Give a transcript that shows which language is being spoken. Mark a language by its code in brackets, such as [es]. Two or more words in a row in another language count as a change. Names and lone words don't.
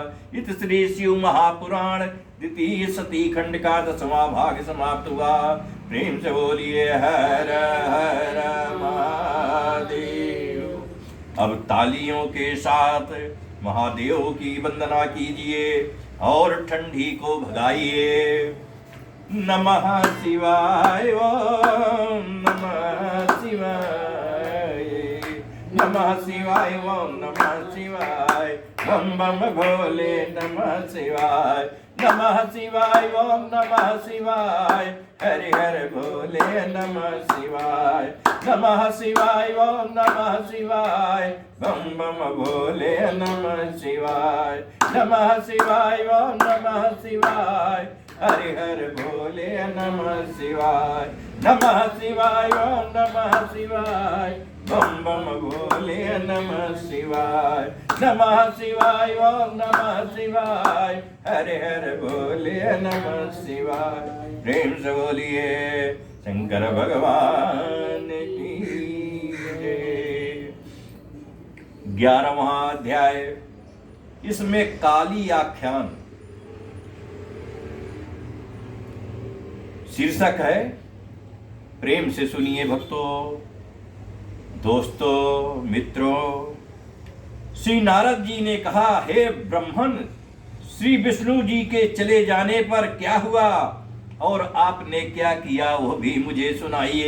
[hi] इत श्री शिव महापुराण द्वितीय सती खंड का 10वां भाग समाप्त हुआ। प्रेम से बोलिए हर हर महादेव। अब तालियों के साथ महादेव की वंदना कीजिए और ठंडी को भगाइए। [sa] नमः शिवाय ओम नमः शिवाय, नमः शिवाय ओम नमः शिवाय, बम बम भोले नमः शिवाय, नमः शिवाय ओम नमः शिवाय, हरि हर भोले नमः शिवाय, नमः शिवाय ओम नमः शिवाय, बम बम भोले नमः शिवाय, नमः शिवाय ओम नमः शिवाय, हरि हर भोले नमः शिवाय, नमः शिवाय ओम नमः शिवाय, बम बम भोले नमः शिवाय, नमः शिवाय ओम नमः शिवाय, हरि हर भोले नमः शिवाय। [hi] प्रेम से बोलिए शंकर भगवान की जय। 11वां अध्याय, इसमें काली आख्यान। शीर्षक है, प्रेम से सुनिए भक्तों, दोस्तों, मित्रों, श्री नारद जी ने कहा, हे ब्रह्मन, श्री विष्णु जी के चले जाने पर क्या हुआ और आपने क्या किया वह भी मुझे सुनाइए।